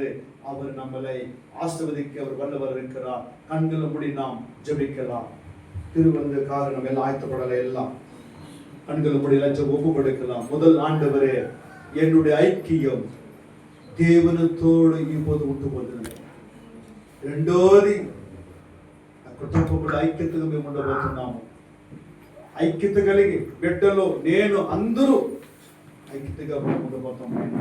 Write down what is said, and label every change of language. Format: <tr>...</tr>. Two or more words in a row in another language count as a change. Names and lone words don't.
<ta>அவர் நம்மளை ஆசீர்வதிக்க அவர் வல்லவர் இருக்கிறார். கண்களை மூடி நாம் ஜெபிக்கலாம். திருவந்த காரணம் எல்லாம் ஆயத்தப்படலை, எல்லாம் கண்களை மூடி எல்லாம் ஒப்பு கொடுக்கலாம். முதல் ஆண்டவரே, என்னுடைய ஐக்கியம் దేవునితోడు இப்போது விட்டு போகிறது.</ta> <te>రెండోది కుటుంబంలో ఐక్యతగా మేము ఉండబోతున్నాము. ఐక్యత కలిగి బిడ్డలు నేను అందరూ ఐక్యతగా ఉండబోతున్నాము.</te>